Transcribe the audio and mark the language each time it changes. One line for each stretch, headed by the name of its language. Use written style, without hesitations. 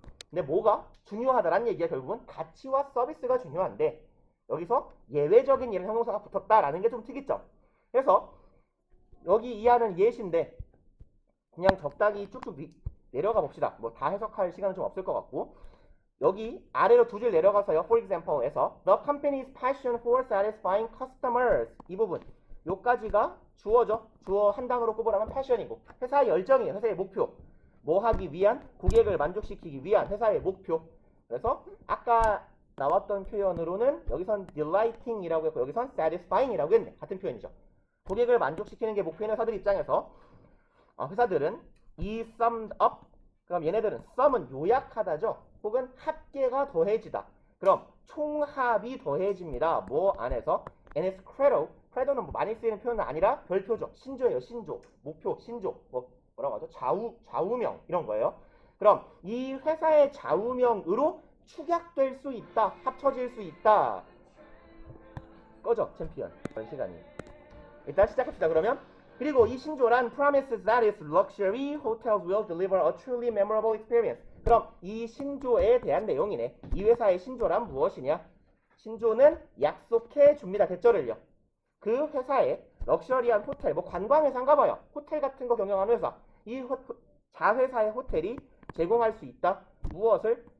Korean: 근데 뭐가 중요하다라는 얘기가 결국은 가치와 서비스가 중요한데 여기서 예외적인 이런 형용사가 붙었다라는 게 좀 특이점. 그래서 여기 이하는 예시인데 그냥 적당히 쭉쭉 내려가 봅시다. 뭐 다 해석할 시간은 좀 없을 것 같고 여기 아래로 두 줄 내려가서요.
English: For example에서 The company's passion for satisfying customers
Korean: 이 부분 요까지가 주어죠. 주어 한 단어로 꼽으라면 passion이고 회사의 열정이에요. 회사의 목표. 뭐 하기 위한? 고객을 만족시키기 위한 회사의 목표. 그래서 아까 나왔던 표현으로는 여기선 delighting이라고 했고 여기선 satisfying이라고 했네. 같은 표현이죠. 고객을 만족시키는 게 목표인 회사들 입장에서 회사들은 이 summed up 그럼 얘네들은 sum은 요약하다죠. 혹은 합계가 더해지다. 그럼 총합이 더해집니다. 뭐 안에서 and its credo는 뭐 많이 쓰이는 표현은 아니라 별표죠. 신조예요. 신조. 목표, 신조. 뭐라고 하죠? 좌우명 이런 거예요. 그럼 이 회사의 좌우명으로 축약될 수 있다. 합쳐질 수 있다. 꺼져 챔피언. 그런 시간이. 일단 시작합시다. 그러면 그리고 이 신조란
English: promises that its luxury hotels will deliver a truly memorable experience.
Korean: 그럼 이 신조에 대한 내용이네. 이 회사의 신조란 무엇이냐? 신조는 약속해 줍니다. 대절을요. 그 회사의 럭셔리한 호텔, 뭐 관광회사인가 봐요. 호텔 같은 거 경영하는 회사. 이 자회사의 호텔이 제공할 수 있다. 무엇을?